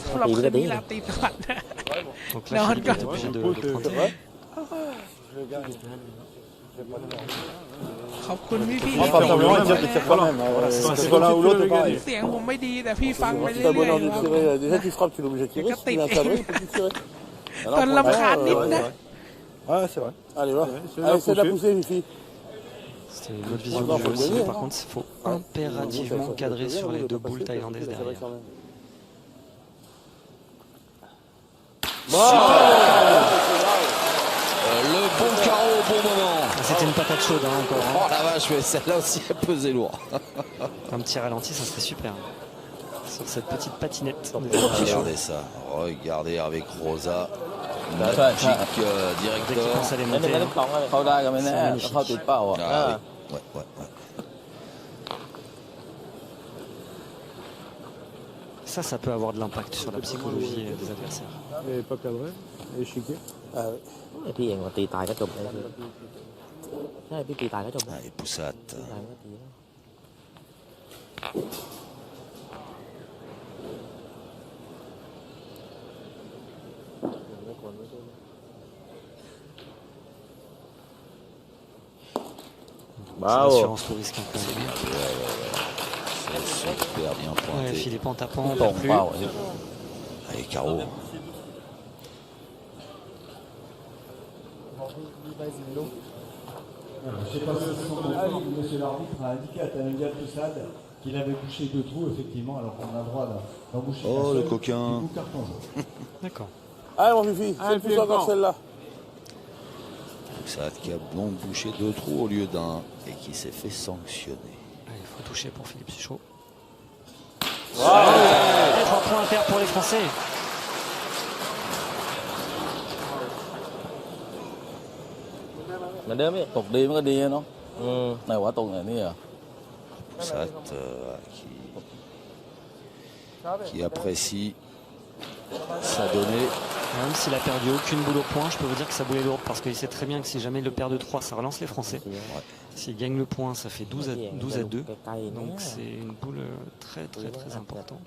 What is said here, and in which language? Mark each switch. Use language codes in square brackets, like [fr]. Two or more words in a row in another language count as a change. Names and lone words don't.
[th] สำหรับคืนนี้ลาตีสวัสดิ์นะ [fr] Donc Non, là, Philippe regarde. est obligé de prendre. [th] ขอบคุณพี่ [fr] Moi, pas simplement dire que c'est pas même. Voilà, c'est c'est pas l'un ou l'autre, c'est [th] ๆ [fr] pareil. [th] เสียงผมไม่ดีแต่พี่ฟังไป [fr] si [th] เรื่ [fr] t'as [th] อย [fr] bonheur de [th] ๆครับ [fr] tirer, déjà tu frappes, tu es obligé de tirer. Si tu viens cadrer, il faut que tu tires. [th] ตอนลำคาญนิดนะ [fr] Ouais, c'est vrai. Allez, va. C'est Allez, la c'est de la poussée. pousser, Fifi. C'est une autre vision Encore, du jeu faut aussi. gagner, Par hein. contre, il faut impérativement cadrer sur les deux boules thaïlandaises derrière. Le bon carreau au bon moment. C'était une patate chaude hein, encore. Hein. Oh la vache, mais celle-là aussi a pesé lourd. Un petit ralenti, ça serait super. Sur cette petite patinette. Regardez ça. Regardez avec Rosa. Ouais, Magic Dès qu'il directeur. pense à les [th] ไม่ได้ [fr] monter. [th] ไม่ [fr] Hein. [th] ได้เข้าได้ก็ไม่แน่เข้าติดเป้าอ่ะ [fr] Ah, oui. Ouais, ouais, ouais. Ça peut avoir de l'impact sur la psychologie des adversaires. Elle est pas cadrée, elle est chiquée. Ah, oui. [th] พี่เองก็ตีตายก็จบเลยใช่พี่ตีตายก็จบเลย [fr] Allez, poussette. [th] ตายก็ตีแล้ว [fr] L'assurance pour risque un peu. C'est super bien Ouais, pointé. Philippe en tapant, on [th] ตร [fr] perd [th] ง [fr] plus. [th] เป้า [fr] Allez, carreau. Alors, je ne sais pas si son confort, monsieur l'arbitre a indiqué à Tamedia Poussade qu'il avait bouché 2 trous, effectivement, alors qu'on a le droit d'en boucher Oh, un seul, le coquin. du coup, carton jaune. D'accord. Allez, mon Fifi, Allez, c'est plus encore Fifi, celle-là. Poussette qui a donc bouché 2 trous au lieu d'1 et qui s'est fait sanctionner. Allez, il faut toucher pour Philippe Suchot. Allez, 3 points impairs pour les Français. [th] เหมือนเดิมพี่ตกดีมันก็ดีเนาะไหนว่าตรงไหนนี่อ่ะ [fr] Poussette qui apprécie sa donnée. Même s'il a perdu aucune boule au point, je peux vous dire que sa boule est lourde parce qu'il sait très bien que si jamais il le perd de 3, ça relance les Français. S'il gagne le point, ça fait 12 à 2. Donc c'est une boule très très très importante.